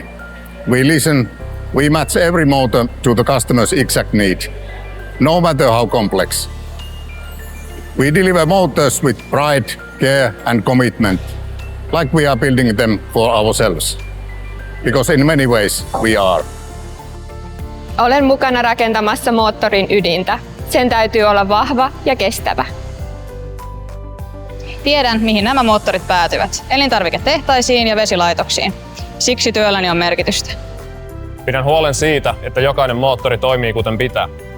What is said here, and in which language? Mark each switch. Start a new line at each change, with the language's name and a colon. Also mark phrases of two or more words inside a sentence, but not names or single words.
English: We listen, we match every motor to the customer's exact need, no matter how complex. We deliver motors with pride, care and commitment, like we are building them for ourselves. Because in many ways we are.
Finnish: Olen mukana rakentamassa moottorin ydintä. Sen täytyy olla vahva ja kestävä. Tiedän, mihin nämä moottorit päätyvät. Elintarviketehtaisiin ja vesilaitoksiin. Siksi työlläni on merkitystä. Pidän huolen siitä, että jokainen moottori toimii kuten pitää.